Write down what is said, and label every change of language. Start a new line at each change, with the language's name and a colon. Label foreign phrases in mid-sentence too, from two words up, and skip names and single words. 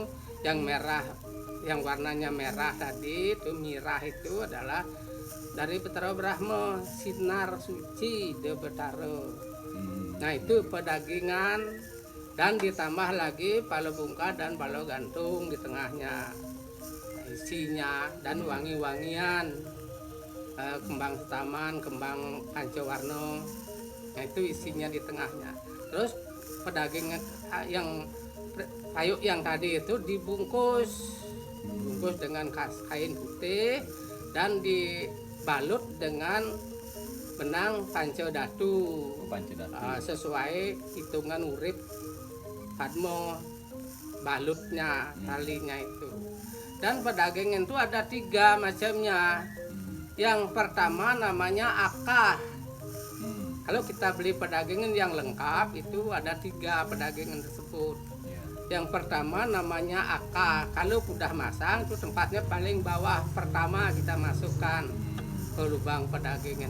Indonesian: Yang merah, yang warnanya merah tadi itu mirah itu adalah dari Batara Brahma, sinar suci de Batara. Nah itu pedagingan dan ditambah lagi palo bungka dan palo gantung di tengahnya, isinya dan wangi-wangian, kembang taman, kembang pancawarna. Nah itu isinya di tengahnya. Terus pedagingan yang payuk yang tadi itu dibungkus dengan kain putih dan dibalut dengan benang pancadatu. Sesuai hitungan urip Padmo balutnya talinya itu. Dan pedagingan itu ada 3 macamnya. Yang pertama namanya akah. Kalau kita beli pedagingan yang lengkap itu ada 3 pedagingan tersebut. Yang pertama namanya akah. Kalau udah masang itu tempatnya paling bawah pertama kita masukkan ke lubang pedagingan.